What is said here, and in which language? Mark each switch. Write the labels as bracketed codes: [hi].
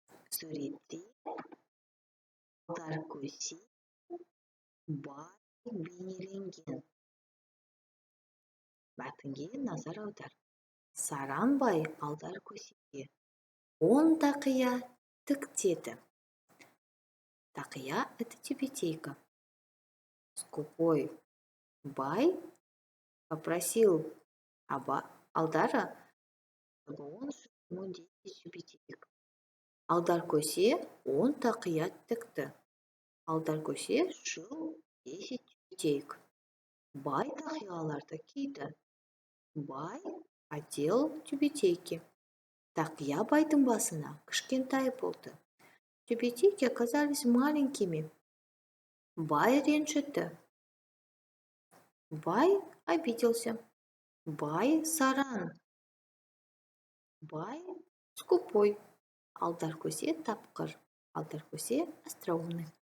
[kk] Суретте Алдаркөсе бай бейнеленген. Мәтінге назар аудар. Саранбай Алдаркөсеге 10 тақия тіктеді. [ru] Тақия – это тюбетейка. Скупой бай попросил Алдара, чтобы он ему 10 тюбетеек. [kk] Алдаркөсе 10 тақия тікті. [ru] Алдаркөсе шил 10 тюбетейк. [kk] Бай тақияларды киді. [ru] Бай одел тюбетейки. [kk] Тақия байдың басына кішкентай болды. [ru] Тюбетейки оказались маленькими. [kk] Бай ренжіді. [ru] Бай обиделся. [kk] Бай саран. [ru] Бай скупой. [kk] Алдаркөсе тапқыр. [ru] Алдаркөсе остроумный.